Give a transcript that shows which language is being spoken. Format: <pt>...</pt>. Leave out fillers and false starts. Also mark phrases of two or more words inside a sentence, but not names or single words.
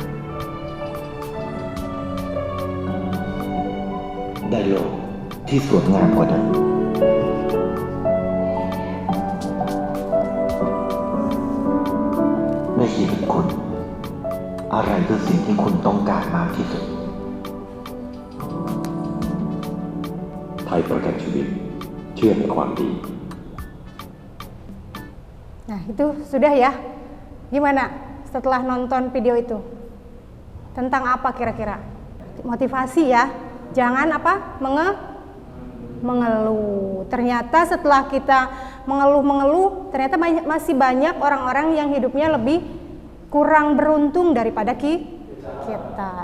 <th>ได้โลกที่สวยงามกว่าเดิมในชีวิตคุณอะไรคือสิ่งที่คุณต้องการมากที่สุดไทยประกันชีวิตเชื่อในความดี</th> <id>Nah, itu sudah ya. Gimana setelah nonton video itu? Tentang apa kira-kira? Motivasi ya. Jangan apa? Mengeluh. Ternyata setelah kita mengeluh, ternyata masih banyak orang-orang yang hidupnya lebih kurang beruntung daripada kita.</id>